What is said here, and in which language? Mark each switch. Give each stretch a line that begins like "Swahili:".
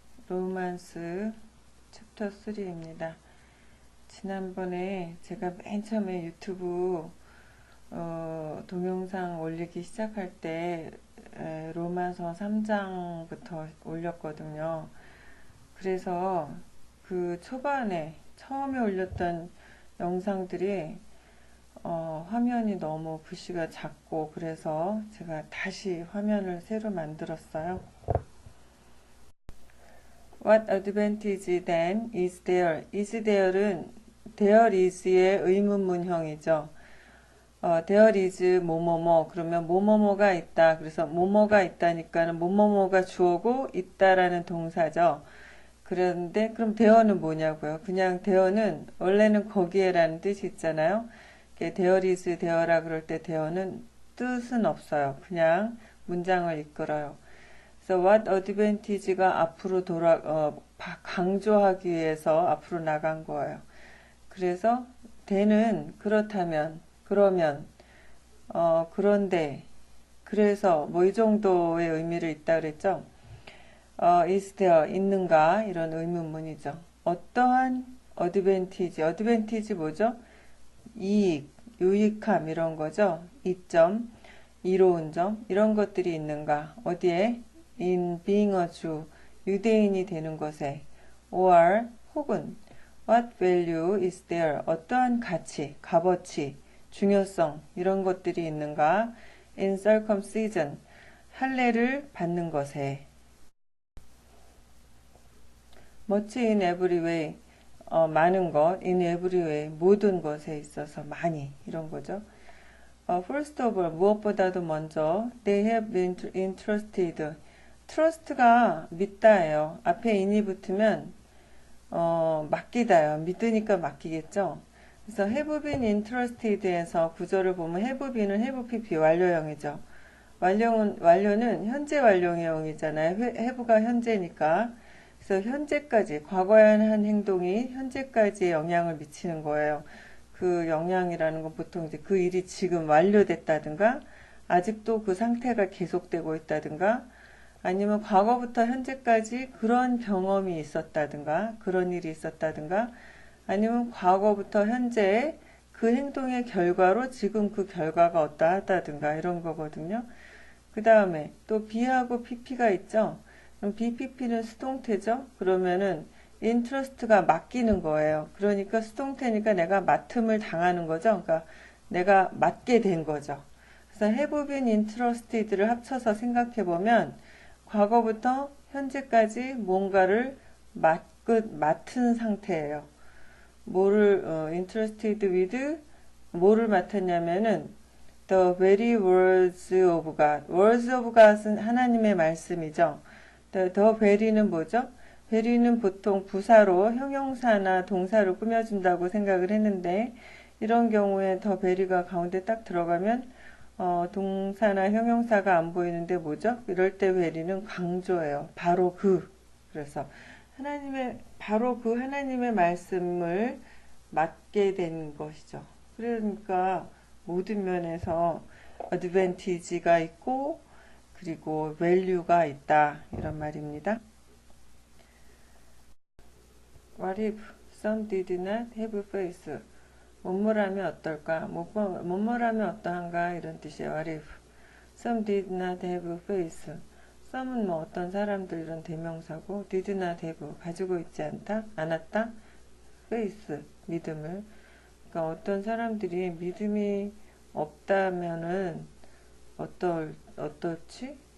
Korean: 로만스 챕터 3입니다. 지난번에 제가 맨 처음에 유튜브 동영상 올리기 시작할 때 로마서 3장부터 올렸거든요. 그래서 그 초반에 처음에 올렸던 영상들이 화면이 너무 글씨가 작고 그래서 제가 다시 화면을 새로 만들었어요.
English: What advantage then is there? is there은 there is의
Korean: 의문문형이죠. there is 뭐뭐뭐 그러면 뭐뭐뭐가 있다. 그래서 뭐뭐가 있다니까는 뭐뭐뭐가 주어고 있다라는 동사죠. 그런데 그럼 there는 뭐냐고요? 그냥 there는 원래는 거기에라는 뜻이 있잖아요. there is there라 그럴 때 there는 뜻은 없어요. 그냥 문장을 이끌어요. 그래서 what advantage가 앞으로 강조하기 위해서 앞으로 나간 거예요. 그래서 the는 그렇다면, 그러면, 그런데, 그래서 뭐 이 정도의 의미를 있다 그랬죠.
English: is there
Korean: 있는가 이런 의문문이죠. 어떠한 advantage 뭐죠? 이익, 유익함 이런 거죠. 이점, 이로운 점 이런 것들이 있는가? 어디에?
English: in being a Jew,
Korean: 유대인이 되는 것에
English: or
Korean: 혹은
English: what value is there?
Korean: 어떠한 가치, 값어치, 중요성 이런 것들이 있는가?
English: in circumcision,
Korean: 할례를 받는 것에
English: much in every way,
Korean: 많은 것,
English: in every way,
Korean: 모든 것에 있어서 많이 이런 거죠.
English: First of all,
Korean: 무엇보다도 먼저
English: they have been entrusted.
Korean: trust가 믿다예요. 앞에 in이 붙으면 맡기다요. 믿으니까 맡기겠죠. 그래서
English: have been entrusted
Korean: 에서 구절을 보면 have been은 have pp 완료형이죠. 완료는 현재 완료형이잖아요. have가 현재니까. 그래서 현재까지 과거에 한 행동이 현재까지의 영향을 미치는 거예요. 그 영향이라는 건 보통 이제 그 일이 지금 완료됐다든가 아직도 그 상태가 계속되고 있다든가 아니면 과거부터 현재까지 그런 경험이 있었다든가 그런 일이 있었다든가 아니면 과거부터 현재에 그 행동의 결과로 지금 그 결과가 어떠하다든가 이런 거거든요. 그 다음에 또 B하고 PP가 있죠. 그럼 BPP는 수동태죠. 그러면은 인트러스트가 맡기는 거예요. 그러니까 수동태니까 내가 맡음을 당하는 거죠. 그러니까 내가 맡게 된 거죠. 그래서
English: have been entrusted
Korean: 를 합쳐서 생각해 보면 과거부터 현재까지 뭔가를 맡은 상태예요.
English: 뭐를 entrusted with
Korean: 뭐를 맡았냐면은
English: the very words of God.
Korean: words of God은 하나님의 말씀이죠. the very는 뭐죠? very는 보통 부사로 형용사나 동사로 꾸며준다고 생각을 했는데 이런 경우에 the very가 가운데 딱 들어가면 동사나 형용사가 안 보이는데 뭐죠? 이럴 때 very는 강조예요. 바로 그. 그래서 바로 그 하나님의 말씀을 맡게 된 것이죠. 그러니까 모든 면에서 advantage가 있고 그리고 value가 있다 이런 말입니다.
English: What if some did not have faith?
Korean: 뭐뭐라면 어떨까? 뭐뭐라면 어떠한가? 이런 뜻이에요.
English: What if some did not have faith?
Korean: some은 뭐 어떤 사람들 이런 대명사고
English: did not have
Korean: 가지고 있지 않았다? faith 믿음을. 그러니까 어떤 사람들이 믿음이 없다면은 어떨지?